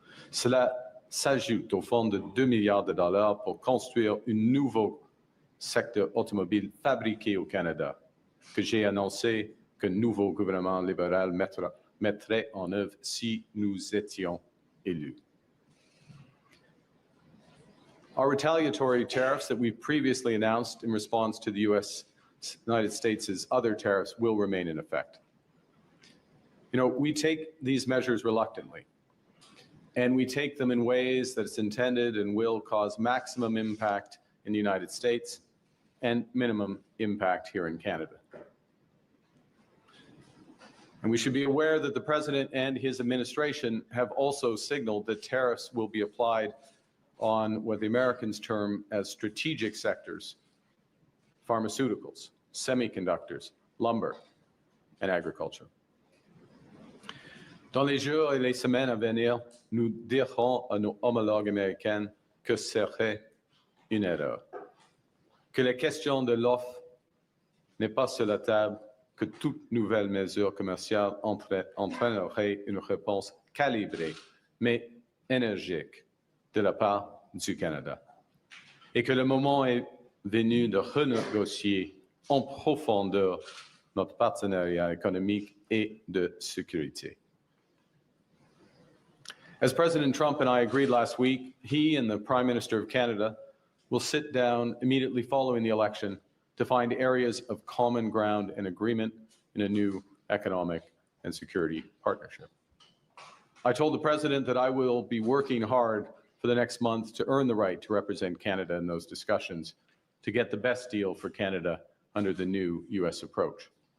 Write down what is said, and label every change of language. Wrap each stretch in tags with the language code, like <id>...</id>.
<fr>Cela s'ajoute au fonds de 2 milliards de dollars pour construire un nouveau secteur automobile fabriqué au Canada, que j'ai annoncé que le nouveau gouvernement libéral mettrait en œuvre si nous étions élus.</fr> <en>Our retaliatory tariffs that we've previously announced in response to the United States' other tariffs will remain in effect. You know, we take these measures reluctantly, and we take them in ways that it's intended and will cause maximum impact in the United States and minimum impact here in Canada. And we should be aware that the President and his administration have also signaled that tariffs will be applied on what the Americans term as strategic sectors: pharmaceuticals, semiconductors, lumber, and agriculture.</en> <fr>Dans les jours et les semaines à venir, nous dirons à nos homologues américains que ce serait une erreur, que la question de l'offre n'est pas sur la table, que toute nouvelle mesure commerciale entraînerait une réponse calibrée, mais énergique, de la part du Canada, et que le moment est venu de renégocier en profondeur notre partenariat économique et de sécurité.</fr> <en>As President Trump and I agreed last week, he and the Prime Minister of Canada will sit down immediately following the election to find areas of common ground and agreement in a new economic and security partnership. I told the President that I will be working hard for the next month to earn the right to represent Canada in those discussions, to get the best deal for Canada under the new U.S. approach.</en>